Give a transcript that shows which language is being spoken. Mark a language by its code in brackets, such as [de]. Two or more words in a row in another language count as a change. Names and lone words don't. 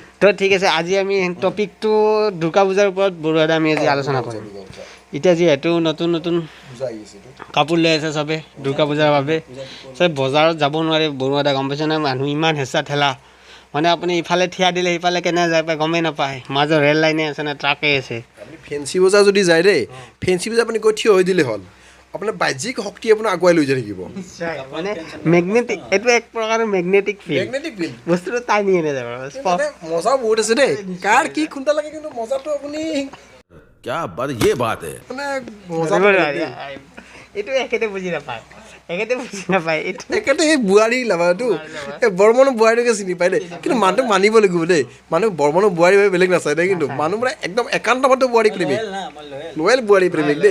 [as] তো ঠিক আছে আজি আমি টপিকটো দুৰ্গা পূজাৰ ওপৰত বৰুৱাদা আমি আজি আলোচনা কৰিম এতিয়া যিহেতু নতুন কাপোৰ লৈ আছে চবে দুৰ্গা পূজাৰ বাবে চব বজাৰত যাব নোৱাৰে বৰুৱাদা গম পাইছে নাই মানুহ ইমান হেঁচা ঠেলা মানে আপুনি ইফালে থিয়া দিলে সিফালে কেনে যায় পায় গমেই নাপায় মাজৰ ৰেল লাইনে আছে নে ট্ৰাকে আছে ফেঞ্চি বজাৰ যদি যায় দেই ফেঞ্চি বজাৰ আপুনি গৈ থিয় হৈ দিলে হ'ল আপোনাৰ বাহ্যিক শক্তি আপোনাৰ আগুৱাই লৈ যাই থাকিব মানে ম্যাগনেটিক এইটো এক প্ৰকাৰৰ [en] magnetic field [as] বস্তুটো টানি এনে যাব মজা বহুত আছে দেই কাৰ কি খুন্তা লাগে কিন্তু মজাটো আপুনি [hi] क्या बात ये बात है [as] এইটো একেতে বুজি নাপায় একেতে এই বোৱাৰী লাভাটো এই বৰ্মনৰ বোৱাৰীকে চিনি পায় দেই কিন্তু মানুহটো মানিব লাগিব দেই মানুহ বৰ্মনৰ বোৱাৰী বেলেগ নাচায় দেই কিন্তু মানুহ মানে একদম একান্তমত বোৱাৰী প্ৰেমিক লয়েল বোৱাৰী প্ৰেমিক দেই